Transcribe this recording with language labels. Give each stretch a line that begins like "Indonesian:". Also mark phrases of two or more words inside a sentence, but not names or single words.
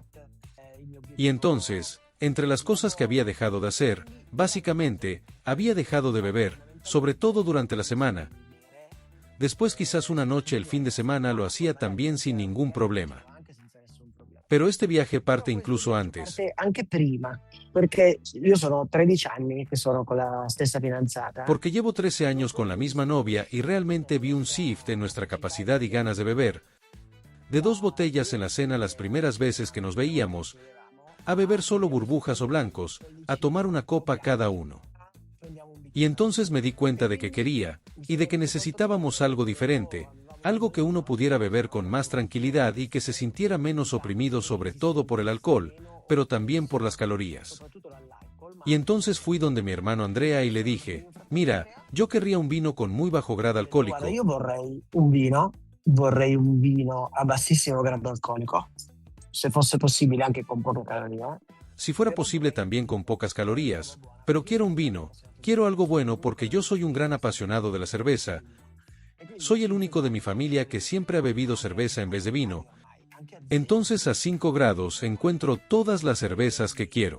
Spanish: Y entonces, entre las cosas que había dejado de hacer, básicamente, había dejado de beber, sobre todo durante la semana. Después quizás una noche el fin de semana lo hacía también sin ningún problema. Pero este viaje parte incluso antes.
Italian: Anche prima, perché io sono 13 anni che sono con la stessa fidanzata.
Spanish: Porque llevo 13 años con la misma novia y realmente vi un shift en nuestra capacidad y ganas de beber. De 2 botellas en la cena las primeras veces que nos veíamos, a beber solo burbujas o blancos, a tomar una copa cada uno. Y entonces me di cuenta de que quería, y de que necesitábamos algo diferente, algo que uno pudiera beber con más tranquilidad y que se sintiera menos oprimido sobre todo por el alcohol, pero también por las calorías. Y entonces fui donde mi hermano Andrea y le dije, mira, yo querría un vino con muy bajo grado alcohólico. Guarda, io vorrei un vino a bassissimo grado alcolico, se fosse possibile anche con poche calorie. Si fuera posible también con pocas calorías, pero quiero un vino, quiero algo bueno porque yo soy un gran apasionado de la cerveza. Soy el único de mi familia que siempre ha bebido cerveza en vez de vino. Entonces a 5 grados encuentro todas las cervezas que quiero.